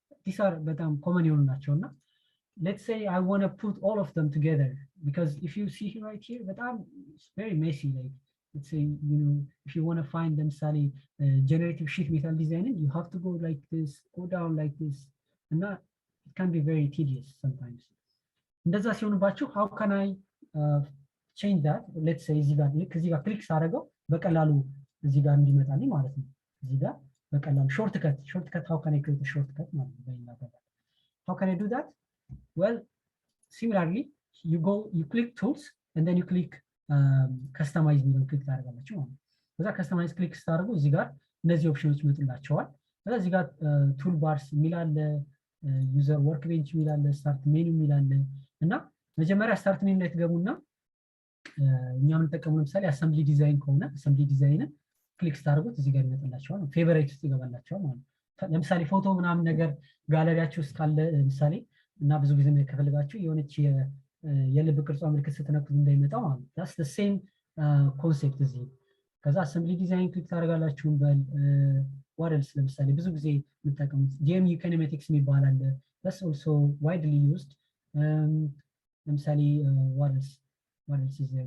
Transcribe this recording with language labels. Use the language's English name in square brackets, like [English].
[English] These are betam common nature. Let's say I want to put all of them together because if you see right here, but it's very messy. Like let's say if you want to find them, Sally, generative sheet metal design, you have to go like this, go down like this, and that it can be very tedious sometimes. How can I change that? Let's say [Amharic] እዚህ ጋር ክሊክ ሳደርገው በቀላሉ እዚህ ጋር እንዲመጣልኝ ማለት ነው። [English] እዚህ ጋር በቀላሉ shortcut how can I create a shortcut ማለት ነው። How can I do that? Well, similarly you click tools and then you click customize [Amharic] የሚለውን ክሊክ ታደርጋላችሁ ማለት ነው። ከዛ customize ክሊክ ስታደርጉ እዚህ ጋር እነዚህ ኦፕሽኖች ይመጡላችኋል። ከዛ እዚህ ጋር ቱል ባርስ የሚል አለ፣ ዩዘር ወርክ ቤንች የሚል አለ፣ ስታርት ሜኑ የሚል አለ እና መጀመሪያ ስታርት ሜኑ ላይ ትገቡና እኛ የምንጠቀመው ለምሳሌ አሰምብሊ ዲዛይን ከሆነ አሰምብሊ ዲዛይንን ክሊክ ስታደርጉት እዚህ ጋር ይመጣላችኋል። ፌቨራይት ውስጥ ይገባላችኋል ማለት ነው። ለምሳሌ ፎቶ ምናምን ነገር ጋለሪያችሁ ውስጥ ካለ ለምሳሌ እና ብዙ ጊዜ ከፈልጋችሁ የሆነች የልብ ቅርጿ ምልክት ስትነኩት እንዳይመጣው ማለት ነው። [English] that's the same concept [Amharic] እዚህ። ከዛ አሰምብሊ ዲዛይን ክሊክ ታደርጋላችሁ። በል what else ለምሳሌ ብዙ ጊዜ የምትጠቀሙት GMU kinematics የሚባል አለ። [English] that's also widely used. [Amharic] ለምሳሌ [English] what else is there?